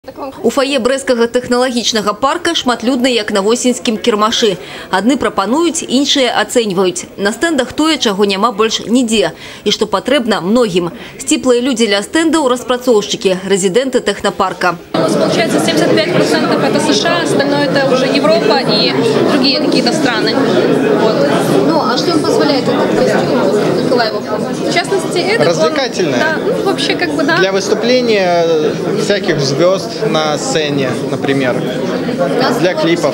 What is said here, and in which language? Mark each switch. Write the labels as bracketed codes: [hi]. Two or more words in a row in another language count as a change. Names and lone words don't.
[be] У фае брэсцкага тэхналагічнага парка шматлюдна, як на восеньскім кірмашы. Адны прапануюць, іншыя ацэньваюць. На стэндах тое, чаго няма больш нідзе. І што патрэбна многім. Сціплыя людзі ля стэндаў – распрацоўшчыкі, рэзідэнты тэхнапарка. [ru] У нас получается 75% это США, остальное это уже Европа и другие какие-то страны. Вот. Ну, а что им позволяет этот костюм Николаеву? В частности, это развлекательное. Да, ну, вообще как бы да. Для выступления всяких звезд на сцене, например, для клипов.